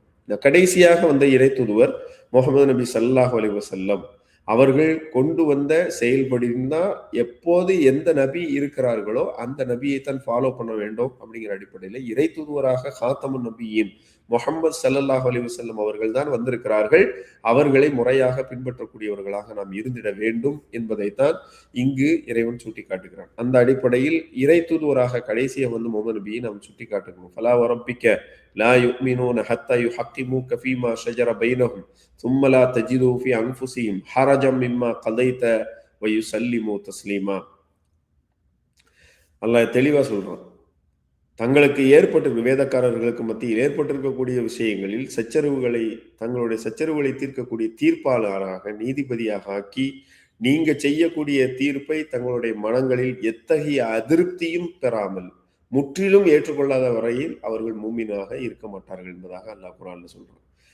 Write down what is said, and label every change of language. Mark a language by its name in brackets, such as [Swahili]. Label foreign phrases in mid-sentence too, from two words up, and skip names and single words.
[Tamil] கடைசியாக வந்த இறை தூதுவர் முகமது நபி [Arabic] صلى الله عليه وسلم [Tamil] அவர்கள் கொண்டு வந்த செயல்படினா எப்போது எந்த நபி இருக்கிறார்களோ அந்த நபியை தான் ஃபாலோ பண்ண வேண்டும் அப்படிங்கிற அடிப்படையில் இறை தூதுவராக [Arabic] خاتم النبيين [Tamil] முஹம்மது [Arabic] صلى الله عليه وسلم [Tamil] அவர்கள் தான் வந்திருக்கிறார்கள். அவர்களை முறையாக பின்பற்றக்கூடியவர்களாக நாம் இருந்திட வேண்டும் என்பதைத்தான் இங்கு இறைவன் சுட்டி காட்டுகிறான். அந்த அடிப்படையில் இறை தூதுவராக கடைசியை முகமது நபியை நாம் சுட்டி காட்டுகிறோம். [Arabic] فلا وربك لا يؤمنون حتى يحكموك فيما شجر بينهم ثم لا تجدوا في أنفسهم حرجا مما قضيت ويسلموا تسليما. [Tamil] அல்லாஹ் தெளிவா சொல்றான், தங்களுக்கு வேதக்காரர்களுக்கு மத்தியில் ஏற்பட்டிருக்கக்கூடிய விஷயங்களில் தங்களுடைய சச்சரவுகளை தீர்க்கக்கூடிய தீர்ப்பாளராக நீதிபதியாக ஆக்கி நீங்க செய்யக்கூடிய தீர்ப்பை தங்களுடைய மனங்களில் எத்தகைய அதிருப்தியும் பெறாமல் முற்றிலும் ஏற்றுக்கொள்ளாத வரையில் அவர்கள் மூமினாக இருக்க மாட்டார்கள் என்பதாக அல்லாஹ் குர்ஆன்ல சொல்றான்.